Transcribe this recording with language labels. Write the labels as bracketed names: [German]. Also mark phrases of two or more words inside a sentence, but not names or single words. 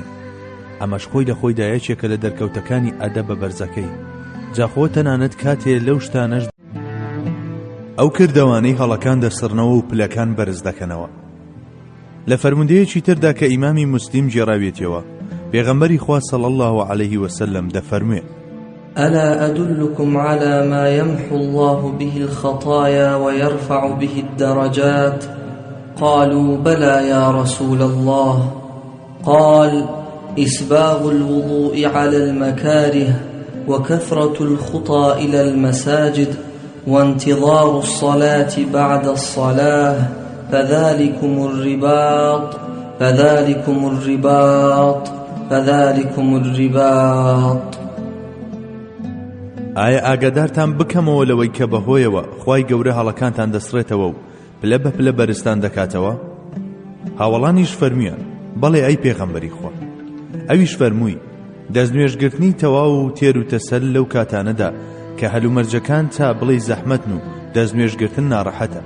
[Central Kurdish] ئەمەش خۆی لە خۆیدا یەکێکە لە دەرکەوتەکانی ئەدەبە بەرزەکەی. جاخۆ تەنانەت کاتێ لەو شتانەش ئەو کردەوانەی هەڵەکان دەسڕنەوە و پلەکان بەرز دەکەنەوە. لە فەرموودەیەکی تردا کە ئیمامی موسلیم جێڕاوێتەوە پێغەمبەری خوا [Arabic] صلی الله عەلەیه وسەلەم [Central Kurdish] دەفەرموێ: [Arabic] ألا أدلكم على ما يمحو الله به الخطايا ويرفع به الدرجات؟ قالوا بلى يا رسول الله. قال: إسباغ الوضوء على المكاره، وكثرة الخطى إلى المساجد، وانتظار الصلاة بعد الصلاة، فذلكم الرباط فذلكم الرباط فذلكم الرباط. [Central Kurdish] ئایا ئاگادارتان بکەمەوە لەوەی کە بەهۆیەوە خوای گەورە هەڵەکانتان دەسڕێتەوە و پلە بە پلە بەرزتان دەکاتەوە؟ هاوڵانیش فەرموویان: بەڵێ ئەی پێغەمبەری خوا. ئەویش فەرمووی: دەستنوێژگرتنی تەواو و تێر و تەسەل لەو کاتانەدا کە هەلومەرجەکان تا بڵێ زەحمەتن و دەستنوێژگرتن ناڕەحەتە.